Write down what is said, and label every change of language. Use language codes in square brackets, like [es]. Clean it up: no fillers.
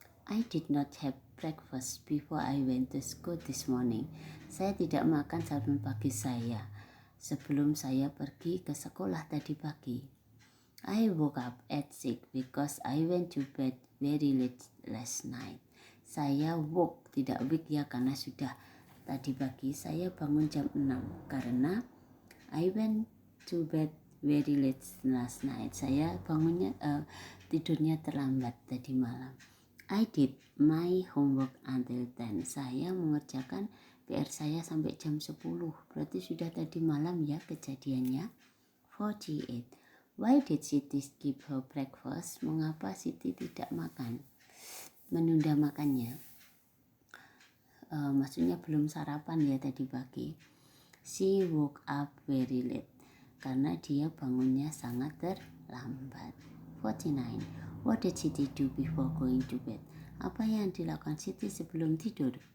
[en] I did not have breakfast before I went to school this morning. [id] Saya tidak makan sarapan pagi saya sebelum saya pergi ke sekolah tadi pagi. [en] I woke up at 6 because I went to bed very late last night. [id] Saya woke, tidak wake ya karena sudah tadi pagi. Saya bangun jam 6 karena [en] I went to bed very late last night. [id] Saya tidurnya terlambat tadi malam. [en] I did my homework until 10. [id] Saya mengerjakan PR saya sampai jam 10. Berarti sudah tadi malam ya kejadiannya. 48. [en] Why did Siti skip her breakfast? [id] Mengapa Siti tidak makan? Menunda makannya. Maksudnya belum sarapan ya tadi pagi. [en] She woke up very late. [id] Karena dia bangunnya sangat terlambat. 49. [en] What did Siti do before going to bed? [id] Apa yang dilakukan Siti sebelum tidur?